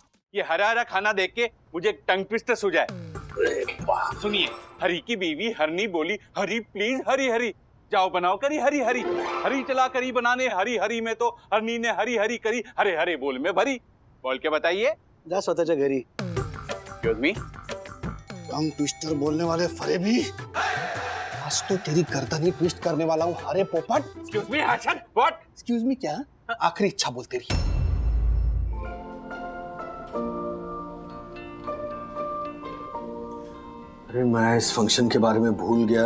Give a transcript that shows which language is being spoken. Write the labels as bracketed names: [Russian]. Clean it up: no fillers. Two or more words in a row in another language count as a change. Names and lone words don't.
[Hindi] ये हरा हरा खाना देख के मुझे [English] tongue twister [Hindi] हो जाए। सुनिए, हरी की बीवी हरनी बोली, हरी प्लीज हरी हरी, जाओ बनाओ करी हरी हरी, हरी चला करी बनाने, हरी हरी में तो हरनी ने हरी हरी करी, हरे हरे बोल में भरी। बोल के बताइए। [Marathi] जा स्वतःच्या घरी। [English] Excuse me. tongue twister [Hindi] बोलने वाले फरेबी, आज तो तेरी गर्दन ट्विस्ट करने वाला हूँ। हरे पोपट। [English] Excuse me Harshad, what? Excuse me [Hindi] क्या? आखिरी इच्छा बोल तेरी। अरे मैं इस फंक्शन के बारे में भूल गया।